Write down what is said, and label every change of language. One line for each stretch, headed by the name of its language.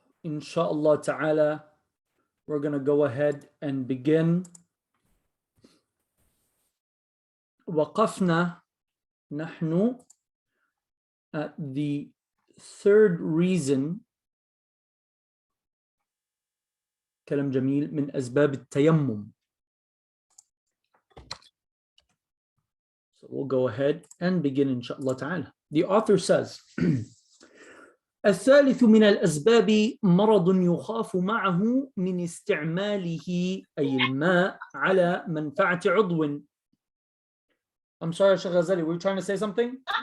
English: Inshallah ta'ala, we're going to go ahead and begin.
Arabic: وقفنا نحن
English: at the third reason
Arabic: كلام جميل من أسباب التيمم.
English: So we'll go ahead and begin inshallah ta'ala. The author says
Arabic: الثالث من الأسباب مرض يخاف معه من استعماله أي الماء على منفعة عضو.
English: I'm sorry, Shaykh Ghazali, were you trying to say something?